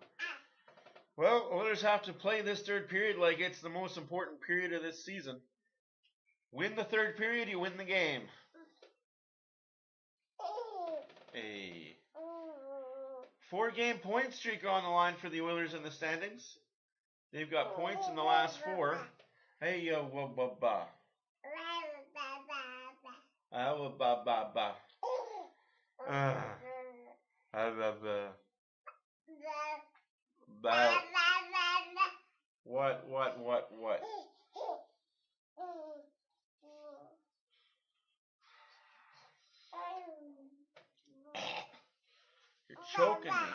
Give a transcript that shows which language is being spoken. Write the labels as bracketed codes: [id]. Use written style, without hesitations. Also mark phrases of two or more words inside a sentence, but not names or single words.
[en] Well, Oilers have to play this third period like it's the most important period of this season. Win the third period, you win the game. Hey. 4-game point streak on the line for the Oilers in the standings. They've got points in the last 4. Hey yo, ba ba ba. Ba ba ba. What? You're choking me.